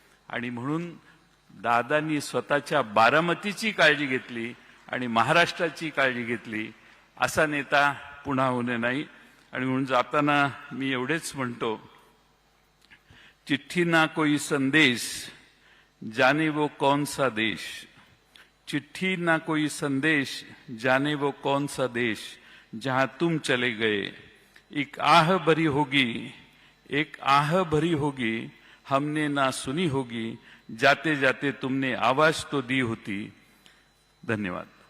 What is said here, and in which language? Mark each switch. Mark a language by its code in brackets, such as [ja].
[mr] आणि म्हणून दादांनी स्वतःच्या बारामतीची काळजी घेतली आणि महाराष्ट्राची काळजी घेतली. असा नेता पुन्हा होणे नाही. आणि म्हणून जाताना मी एवढेच म्हणतो, [hi] चिट्ठी ना कोई संदेश, जाने वो कौन सा देश. चिट्ठी ना कोई संदेश, जाने वो कौन सा देश, जहां तुम चले गए. एक आह भरी होगी, एक आह भरी होगी, हमने ना सुनी होगी, जाते जाते तुमने आवाज तो दी होती. धन्यवाद.